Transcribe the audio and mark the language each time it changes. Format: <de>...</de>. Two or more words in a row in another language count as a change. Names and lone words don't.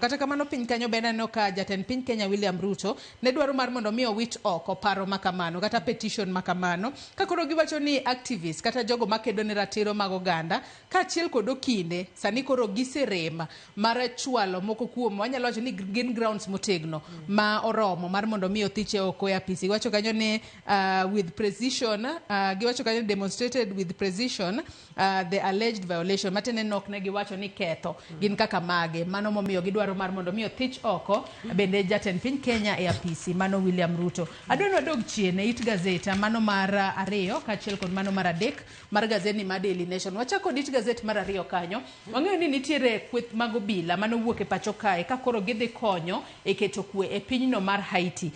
<luo>Kata kamano piny kanyo bende no ka jatend piny Kenya William Ruto ne dwaro mar mondo mi owit oko paro makamano kata petition makamano ka koro giwacho ni activists kata jogo makedo ne ratiro mag oganda kaachiel kod okinde sani koro giserem mar chwalo moko kuom wanyalo wacho ni gin grounds motegno ma oromo mar mondo mi othiche oko e apisi. Wacho kanyo ni</luo> <en>with precision</en> <luo>giwacho kanyo</luo> <en>demonstrated with precision the alleged violation</en> <luo>matene nok ne giwacho ni ketho gin kaka mage mano momiyo gidwaro mar mondo mi othich oko bende jatend piny Kenya e apisi mano William Ruto. Adwani wadog chien e it gazeta mano mar ariyo kaachiel kod mano mar adek mar gazeti mar Daily Nation. Wachako dit gazet mar ariyo kanyo wang'eyo ni nitiere kweth mag obila mano wuok e pacho kae ka koro gidhi konyo e keto kwe e pinyno mar Haiti.</luo>